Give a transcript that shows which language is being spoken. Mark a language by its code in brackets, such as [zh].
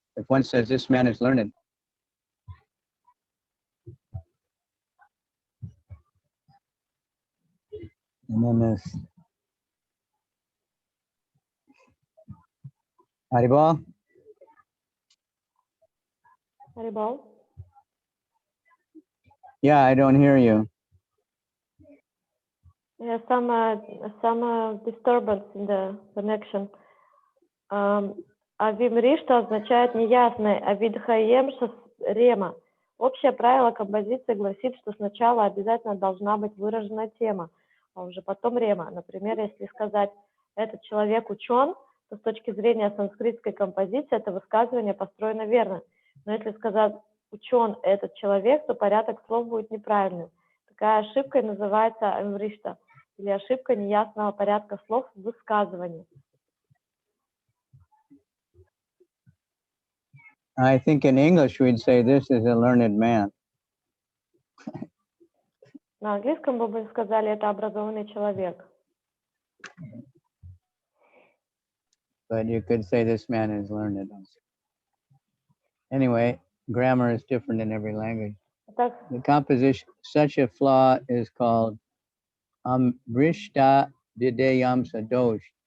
[en] If one says this man is learned, and then this Haribol? Haribol. Yeah, I don't hear you. There's some disturbance in the connection. [ru] Авимришта означает неясный, а Видхаемша рема. Общее правило композиции гласит, что сначала обязательно должна быть выражена тема, а уже потом рема. Например, если сказать «этот человек учен», то с точки зрения санскритской композиции это высказывание построено верно. Но если сказать «учен этот человек», то порядок слов будет неправильным. Такая ошибка и называется авимришта, или ошибка неясного порядка слов в высказывании. [en] I think in English we'd say this is a learned man. [ru] На английском мы бы сказали, это образованный человек. [en] But you could say this man is learned also. Anyway, grammar is different in every language. [ru] Так, [en] The composition, such a flaw is called Amrishta Videyamsa dosh.